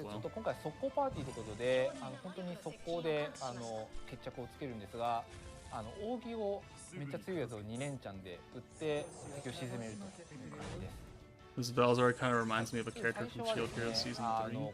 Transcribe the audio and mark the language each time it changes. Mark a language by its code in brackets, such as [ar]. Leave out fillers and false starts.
[ja] ちょ [en] well. [ja] っと今回速攻パーティーということで、本当に速攻で決着をつけるんですが、扇をめっちゃ強いやつを2連チャンで打って敵を沈めるという感じです。 [en] This Velzar kind of reminds me of a character from Shield Hero Season 3.